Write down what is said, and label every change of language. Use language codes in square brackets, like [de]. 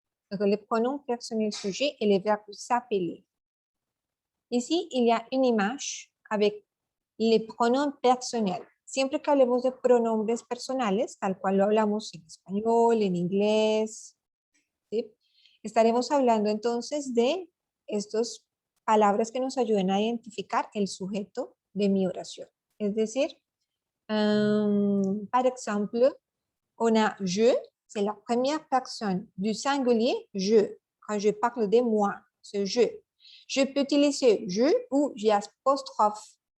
[fr] Donc, les pronoms personnels sujets et les verbes s'appeler. Ici, il y a une image avec les pronoms personnels. [es] Siempre que hablemos de pronombres personales, tal cual lo hablamos en español, en inglés, ¿sí? Estaremos hablando entonces de estas palabras que nos ayuden a identificar el sujeto de mi oración. Es decir, [fr] par exemple, on a je, c'est la première personne du singulier je. Quand je parle de moi, c'est je. Je peux utiliser je ou je apostrophe.